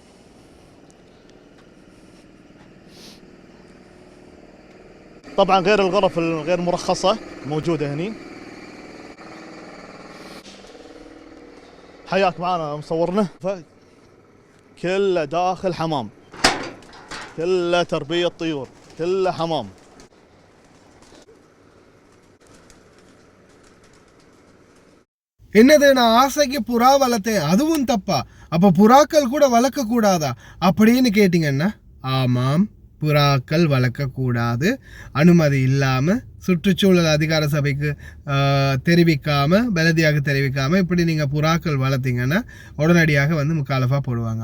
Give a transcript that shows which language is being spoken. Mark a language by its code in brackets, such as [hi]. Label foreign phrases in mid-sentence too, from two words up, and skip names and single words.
[ar] طبعا غير الغرف الغير مرخصة موجودة هني. حياك معنا مصورنا. كله داخل حمام، كله تربية طيور، كله حمام. [ta] என்னது நான் ஆசைக்கு புறா வளர்த்தேன் அதுவும் தப்பா? அப்ப புறாக்கள் கூட வளர்க்க கூடாதா அப்படின்னு கேட்டீங்கன்னா, ஆமாம், புறாக்கள் வளர்க்கக்கூடாது. அனுமதி இல்லாமல் சுற்றுச்சூழல் அதிகார சபைக்கு தெரிவிக்காம, பலதியாக தெரிவிக்காம இப்படி நீங்கள் புறாக்கள் வளர்த்தீங்கன்னா உடனடியாக வந்து முக்காலஃபா போடுவாங்க.